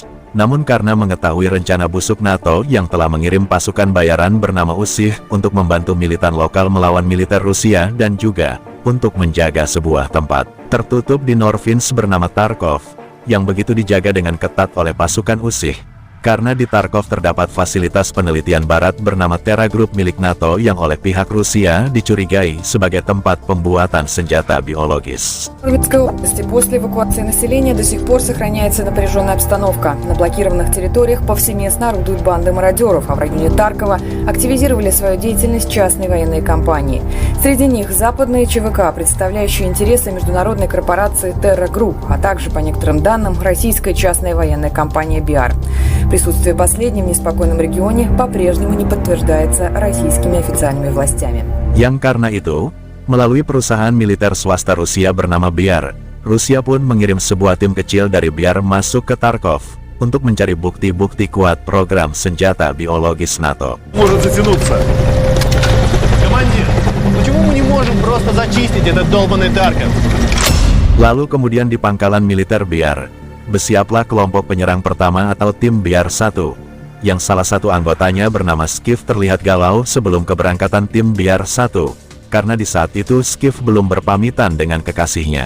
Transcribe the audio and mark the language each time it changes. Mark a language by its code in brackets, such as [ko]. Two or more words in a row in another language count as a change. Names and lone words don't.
[id] Namun karena mengetahui rencana busuk NATO yang telah mengirim pasukan bayaran bernama USIH untuk membantu militan lokal melawan militer Rusia dan juga untuk menjaga sebuah tempat tertutup di Norvinsk bernama Tarkov, yang begitu dijaga dengan ketat oleh pasukan USIH. Karena di Tarkov terdapat fasilitas penelitian barat bernama Terra Group milik NATO yang oleh pihak Rusia dicurigai sebagai tempat pembuatan senjata biologis. [ru] В Липецкой области после эвакуации населения до сих пор сохраняется напряженная обстановка. На блокированных территориях повсеместно орудуют банды мародеров, а в районе Таркова активизировали свою деятельность частные военные компании. Среди них западные ЧВК, представляющие интересы международной корпорации Terra Group, а также, по некоторым данным, российская частная военная компания BR. Присутствие последней в неспокойном регионе по-прежнему не подтверждается российскими официальными властями. [id] Yang karena itu, melalui perusahaan militer swasta Rusia bernama BR, Rusia pun mengirim sebuah tim kecil dari BR masuk ke Tarkov, untuk mencari bukti-bukti kuat program senjata biologis NATO. [ru] Может затянуться. Командир, почему мы не можем просто зачистить этот долбанный Тарков? [id] Lalu kemudian di pangkalan militer BR, bersiaplah kelompok penyerang pertama atau tim BR-1, yang salah satu anggotanya bernama Skif terlihat galau sebelum keberangkatan tim BR-1, karena di saat itu Skif belum berpamitan dengan kekasihnya.